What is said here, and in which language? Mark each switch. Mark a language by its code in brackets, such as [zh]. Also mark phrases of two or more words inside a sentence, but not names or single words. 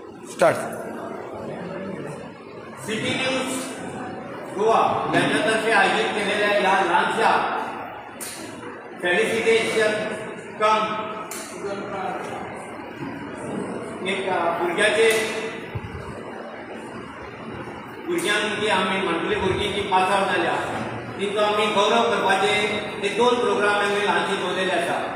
[kok] स्टार्ट. सिटी न्यूज गोवा यांच्यातर्फे आयोजित केलेल्या या लहानशा [en] felicitation cum [kok] एक भुरग्यांची आमी म्हणटली भुरगीं जी [en] pass out [kok] जाल्या तिंचो आमी गौरव करपाचे ते 2 प्रोग्राम आमी ल्हानशे दवरलेले आसा.